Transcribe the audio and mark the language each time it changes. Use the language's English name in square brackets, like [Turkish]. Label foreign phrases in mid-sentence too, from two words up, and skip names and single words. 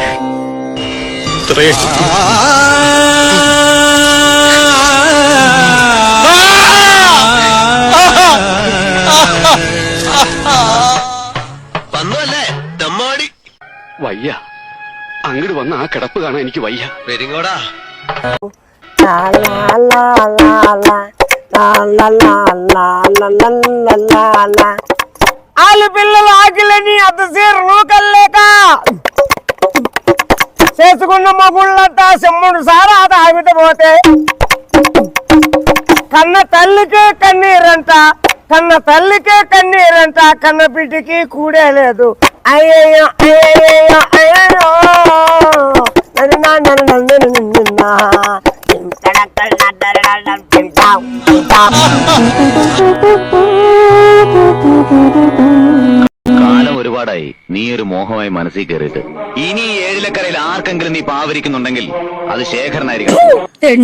[Malayalam] വന്നല്ലേ ദമ്മാടി. വയ്യ, അങ്ങോട്ട് വന്ന ആ കിടപ്പ് കാണാൻ എനിക്ക് വയ്യ. പെരിങ്ങോടാ. [Telugu] ఆలు పిల్లలు ఆకిలని అత్త సీరను కల్లేక చేసుకున్న మగుళ్ళంతా సెమ్ముడు సారా తాగిట పోతే కన్న తల్లికే కన్నీరంట, కన్న తల్లికే కన్నీరంట, కన్న బిడ్డకి కూడే లేదు. అయ్యయ్యో అయ్యయ్యో అయ్యో [Malayalam] കാലം ഒരുപാടായി നീ ഒരു മോഹമായി മനസ്സിൽ കയറിയിട്ട്. ഇനി ഈ ഏഴിലക്കരയിൽ ആർക്കെങ്കിലും നീ പാവരിക്കുന്നുണ്ടെങ്കിൽ അത് ശേഖരനായിരിക്കണം.